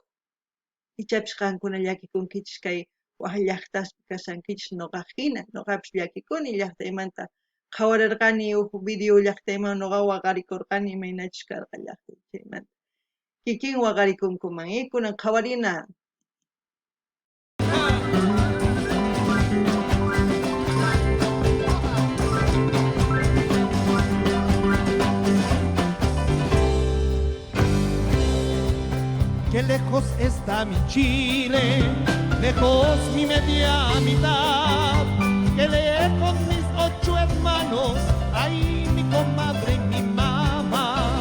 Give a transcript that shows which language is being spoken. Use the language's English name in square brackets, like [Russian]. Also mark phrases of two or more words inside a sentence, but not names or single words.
[Quechua] Ichapis qankuna llakikunkichis kay waq llaqtaspi kasankichis nuqaqhina, nuqapis llakikuni llaqtaymanta qhawarirqani huk video llaqtayman nuqa waqarikurqani imaynachus karqa llaqtay chaymanta. Kikin waqarikunkuman kunan qhawarina. [Spanish] Qué lejos está mi Chile, lejos mi media mitad, qué lejos mis 8 hermanos, ahí mi comadre y mi mamá.